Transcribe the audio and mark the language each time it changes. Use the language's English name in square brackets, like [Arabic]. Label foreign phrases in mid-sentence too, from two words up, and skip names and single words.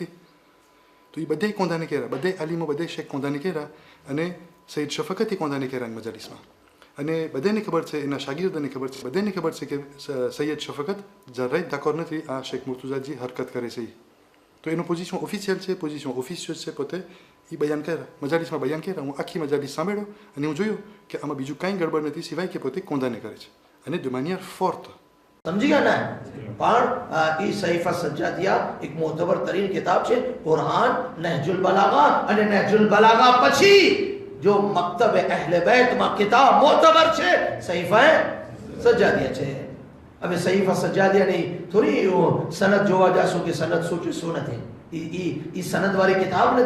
[Gujarati] તો એ બધે કોંદાને કર્યા, બધે આલિમો, બધે શેખ કોંદાને કર્યા અને સૈયદ શફકતે કોંદાને કર્યા મજાલિસમાં, અને બધાને ખબર છે, એના શાગીર્દોને ખબર છે, બધાને ખબર છે કે સૈયદ શફકત જરાય દાકોર નથી આ શેખ મુર્તુઝા જે હરકત કરે છે। તો એનું પોઝિશન ઓફિશિયલ છે, પોતે એ બયાન કર્યા, મજાલિસમાં બયાન કર્યા। હું આખી મજાલિસ સાંભળ્યો અને હું જોયું કે આમાં બીજું કાંઈ ગડબડ નથી સિવાય કે પોતે કોંદાને કરે છે અને [French] de manière forte। [Gujarati] સમજી ગયા ને? પણ એ સહીફા સજાદિયા એક મોતબર તરીન કિતાબ છે, કુરાન, નહજુલ બલાગા અને નહજુલ બલાગા પછી જો મક્તબ અહલે બેતમાં કિતાબ મોતબર છે સહીફા સજાદિયા છે। હવે સહીફા સજાદિયાની થોડી સનદ જોવા જાશો કે સનદ શું નથી, એ સનદ વાળી કિતાબ નથી।